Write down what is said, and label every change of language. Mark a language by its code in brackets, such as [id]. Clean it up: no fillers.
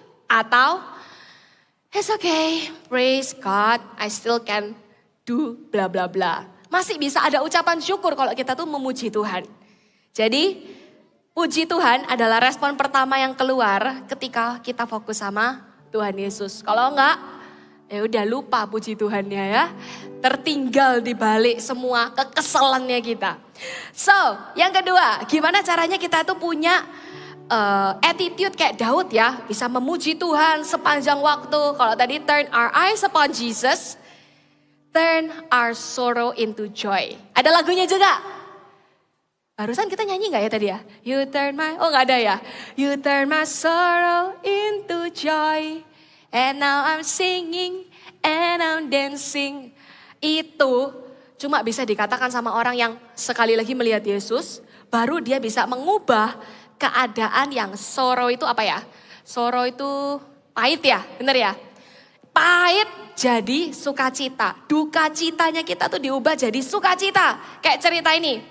[en] Atau, it's okay, praise God, I still can do bla bla bla. [id] Masih bisa ada ucapan syukur kalau kita tuh memuji Tuhan. Jadi, puji Tuhan adalah respon pertama yang keluar ketika kita fokus sama Tuhan Yesus. Kalau enggak, ya udah lupa puji Tuhannya ya. Tertinggal di balik semua kekesalannya kita. So, yang kedua, gimana caranya kita tuh punya attitude kayak Daud ya. Bisa memuji Tuhan sepanjang waktu. [en] Kalau tadi turn our eyes upon Jesus, turn our sorrow into joy. [id] Ada lagunya juga. Barusan kita nyanyi gak ya tadi ya? [en] You turn my, [id] oh gak ada ya? [en] You turn my sorrow into joy. And now I'm singing and I'm dancing. [id] Itu cuma bisa dikatakan sama orang yang sekali lagi melihat Yesus. Baru dia bisa mengubah keadaan yang sorrow itu apa ya? Sorrow itu pahit ya, bener ya? Pahit jadi sukacita. Duka citanya kita tuh diubah jadi sukacita. Kayak cerita ini.